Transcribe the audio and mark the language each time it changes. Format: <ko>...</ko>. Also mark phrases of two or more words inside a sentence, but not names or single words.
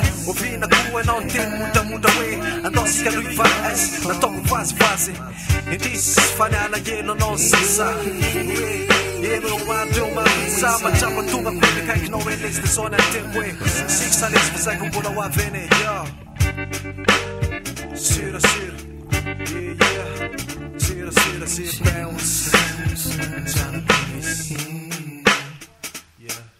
<mg>Oviana koa enao ny teny mondramondra hoe, andao sika loha hivady, nataoko vazivazy. Indrisy fa niala elo anao sisa. Hoe, elo eo andro eo marisa. Matramba tonga koa nikaikinao hoe, lesy zao ny anteko hoe, sika sa lesy fa saiko mbola ho avy eny e. Yo. Sira, sira.</mg> <en>Yeah, yeah.</en> <mg>Sira, sira, sira.</mg> <en>Bounce. Yeah.</en>